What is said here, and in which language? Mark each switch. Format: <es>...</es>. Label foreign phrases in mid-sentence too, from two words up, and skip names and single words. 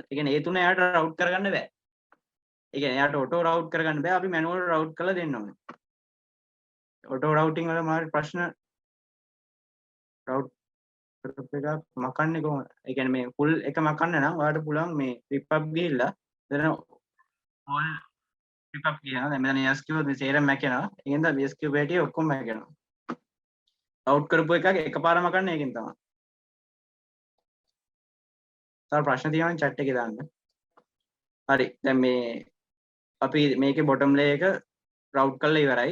<si>ඒ කියන්නේ ඒ තුන එයාට route කරගන්න බෑ. ඒ කියන්නේ එයාට</si> <en>auto route</en> <si>කරගන්න බෑ. අපි</si> <en>manual route</en> <si>කරලා දෙන්න ඕනේ.</si> <en>auto routing</en> <si>වල මාරි ප්‍රශ්න route එකක් මකන්නේ කොහොමද? ඒ කියන්නේ මේ full එක මකන්න නම් ඔයාලට පුළුවන් මේ</si> <en>rip up</en> <si>ගිහිල්ලා එතන</si> <en>all rip up</en> <si>කියනවා. දැන් මෙතන yes කිව්වොත් මේ සේරම මැකෙනවා. ඒකෙන්ද yes කිව්ව හැටි ඔක්කොම මැකෙනවා. route කරපු එකක් එකපාර මකන්නේ ඒකෙන් තමයි. තව ප්‍රශ්න තියෙනවා නම් chat එකේ දාන්න. හරි. දැන් මේ අපි මේකේ</si> <en>bottom layer</en> <si>එක route කරලා ඉවරයි.</si>